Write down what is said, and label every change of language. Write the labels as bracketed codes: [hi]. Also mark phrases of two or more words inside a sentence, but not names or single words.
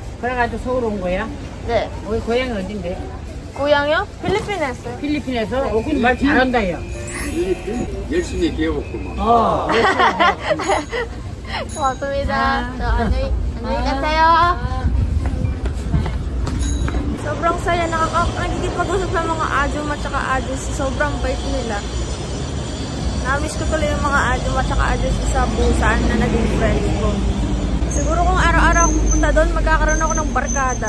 [ko] 그래가지고 서울 온 거야? 네. 우리 고향이 어딘데? 고향이요? 필리핀에서요. 필리핀에서? 말 잘한다, 야. 열심히 배워봤구만. 고맙습니다. 저 안녕히 가세요. [tl] Sobrang saya, nagkikipag-usap sa mga Ajuma at saka Ajusi. Sobrang bait nila. Namiss ko tuloy yung mga Ajuma at saka Ajusi sa Busan na naging friends ko. Siguro pala doon, magkakaroon ako ng barkada.